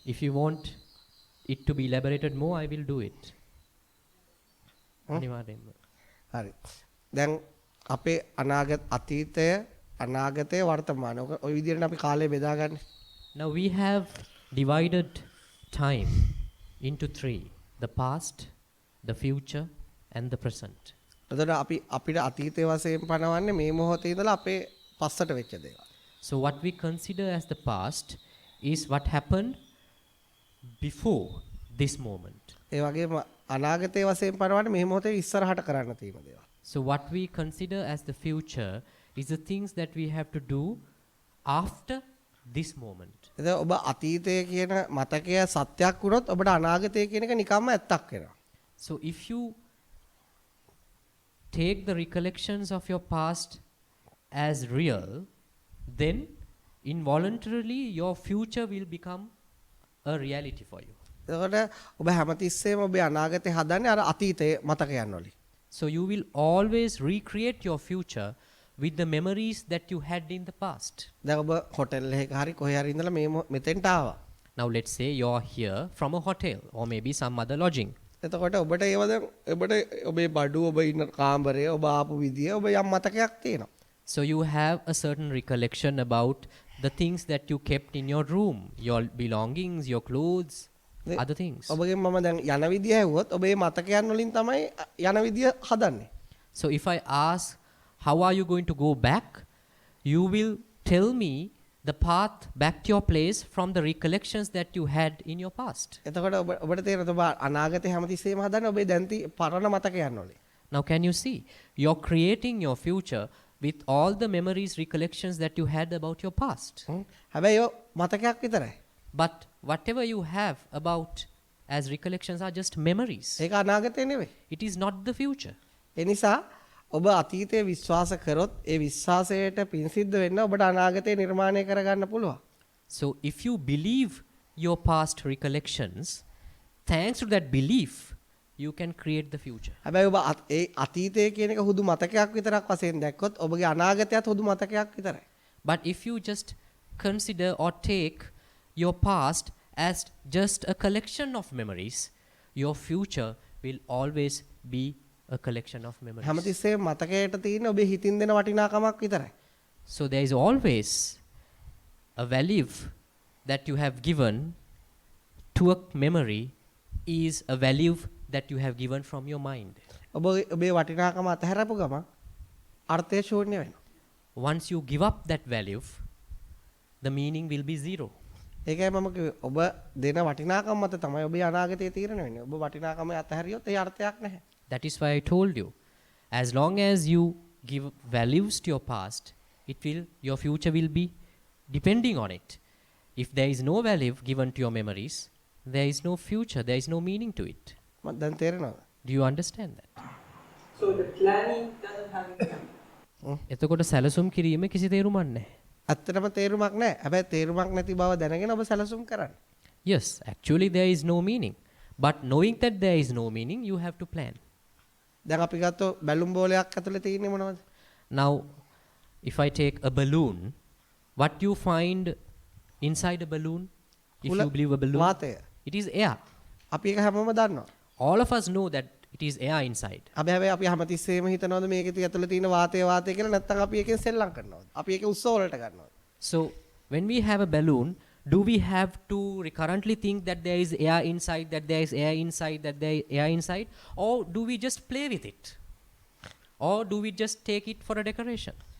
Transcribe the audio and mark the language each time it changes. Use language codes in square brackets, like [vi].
[en] If you want it to be elaborated more, I will do it. [si] අනිවාර්යෙන්ම. හරි. දැන් අපේ අතීතය අනාගතය වර්තමානය ඔය විදිහට අපි කාලය බෙදාගන්නේ. [en] Now we have divided time into three: the past, the future, and the present. [si] එතකොට අපිට අතීතයේ වශයෙන් පනවන්නේ මේ මොහොතේ ඉඳලා අපේ පස්සට වෙච්ච දේවල්. [en] So what we consider as the past is what happened before this moment. [si] ඒ වගේම අනාගතයේ වශයෙන් පනවන්නේ මේ මොහොතේ ඉස්සරහට කරන්න තියෙන දේවල්. [en] So what we consider as the future is the things that we have to do after this moment. [si] එතකොට ඔබ අතීතය කියන මතකය සත්‍යයක් වුණොත් ඔබට අනාගතය කියන එක නිකම්ම ඇත්තක් වෙනවා. [en] So if you take the recollections of your past as real, then involuntarily your future will become a reality for you. [si] එතකොට ඔබ හැමතිස්සෙම ඔබේ අනාගතේ හදන්නේ අර අතීතයේ මතකයන් වලින්. [en] So you will always recreate your future with the memories that you had in the past. [si] දැන් ඔබ හොටෙල් එකක හරි කොහේ හරි ඉඳලා මෙතෙන්ට ආවා. [en] Now let's say you're here from a hotel or maybe some other lodging. [si] එතකොට ඔබට ඒව දැන් ඔබට ඔබේ බඩු ඔබ ඉන්න කාමරය ඔබ ආපු විදිය ඔබ යම් මතකයක් තියෙනවා. [en] So you have a certain recollection about the things that you kept in your room, your belongings, your clothes, other things. [si] ඔබගෙන් මම දැන් යන විදිය ඇහුවොත් ඔබේ මතකයන් වලින් තමයි යන විදිය හදන්නේ. [en] So if I ask, how are you going to go back? You will tell me the path back to your place from the recollections that you had in your past. [si] එතකොට ඔබට තේරෙනවද ඔබ අනාගතේ හැමතිස්සෙම හදන්නේ ඔබේ දැන් පරණ මතකයන් වලින්. [en] Now can you see? You're creating your future with all the memories, recollections that you had about your past. [si] හැබැයි ඒව මතකයක් විතරයි. [en] But whatever you have about as recollections are just memories. [si] ඒක අනාගතේ නෙවෙයි. [en] It is not the future. [si] ඒ නිසා ඔබ අතීතයේ විශ්වාස කරොත් ඒ විශ්වාසයට පිංසිද්ධ වෙන්න ඔබට අනාගතේ නිර්මාණය කරගන්න පුළුවන්. [en] So if you believe your past recollections, thanks to that belief, you can create the future. [si] හැබැයි ඔබ ඒ අතීතය කියන එක හුදු මතකයක් විතරක් වශයෙන් දැක්කොත් ඔබගේ අනාගතයත් හුදු මතකයක් විතරයි. [en] But if you just consider or take your past as just a collection of memories, your future will always be a collection of memories. [si] හැමතිස්සෙම මතකයට තියෙන ඔබේ හිතින් දෙන වටිනාකමක් විතරයි. [en] So there is always a value that you have given to a memory is a value that you have given from your mind. [si] ඔබේ වටිනාකම අතහැරපු ගම අර්ථය ශූන්‍ය වෙනවා. [en] Once you give up that value, the meaning will be zero. [si] ඒකයි මම කිව්වේ ඔබ දෙන වටිනාකම මත තමයි ඔබේ අනාගතය තීරණය වෙන්නේ. ඔබ වටිනාකම අතහැරියොත් ඒ අර්ථයක් නැහැ. [en] That is why I told you, as long as you give values to your past, your future will be depending on it. If there is no value given to your memories, there is no future, there is no meaning to it. [si] මම දැන් තේරෙනවද? [en] Do you understand that? So the planning doesn't have any. [si] එතකොට සැලසුම් කිරීම කිසි තේරුමක් නැහැ. ඇත්තටම තේරුමක් නැහැ. හැබැයි තේරුමක් නැති බව දැනගෙන ඔබ සැලසුම් කරන්න. [en] Yes, actually there is no meaning. But knowing that there is no meaning, you have to plan. [si] දැන් අපි ගත්තොත් බැලුම් බෝලයක් ඇතුලේ තියෙන්නේ මොනවද? [en] Now, if I take a balloon, what you find inside a balloon, if you believe a balloon, [si] වාතය. [en] it is air. [si] අපි ඒක හැමෝම දන්නවා. [en] All of us know that it is air inside. [si] හැබැයි අපි හැමතිස්සෙම හිතනවාද මේකේ ඇතුලේ තියෙන වාතය කියලා නැත්නම් අපි ඒකෙන් සෙල්ලම් කරනවද? අපි ඒකේ උත්සව වලට ගන්නවද? [en] So, when we have a balloon, do we have to recurrently think that there is air inside, that there is air inside, that there is air inside? Or do we just play with it? Or do we just take it for a decoration?